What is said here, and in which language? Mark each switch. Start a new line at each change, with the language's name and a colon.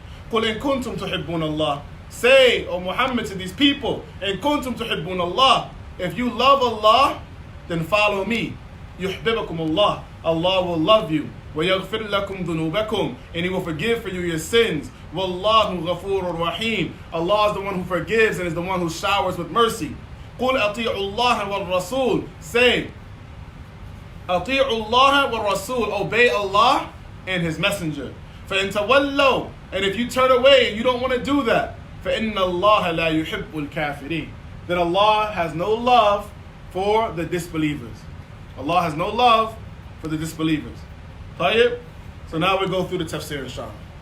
Arabic: قُلْ إِن كُنْتُمْ تُحِبُّونَ اللَّهِ,
English: say, O Muhammad, to these people,
Arabic: إِن كُنْتُمْ تُحِبُّونَ اللَّهِ,
English: if you love Allah, then follow me.
Arabic: يُحْبِبَكُمُ اللَّهِ,
English: Allah will love you.
Arabic: وَيَغْفِرْ لَكُمْ ذُنُوبَكُمْ,
English: and He will forgive for you your sins.
Arabic: وَاللَّهُ غَفُورٌ رَحِيمٌ,
English: Allah is the one who forgives and is the one who showers with mercy.
Arabic: قُلْ أَطِيعُوا اللَّهَ وَالرَّسُولَ,
English: say,
Arabic: أَطِيعُوا اللَّهَ وَالرَّسُولَ,
English: obey Allah and His messenger.
Arabic: فَإِن تَوَلَّوْا,
English: and if you turn away and you don't want to do that,
Arabic: فَإِنَّ اللَّهَ لَا يُحِبُّ الْكَافِرِينَ,
English: then Allah has no love for the disbelievers. Allah has no love for the disbelievers. طيب? So now we go through the tafsir, inshallah.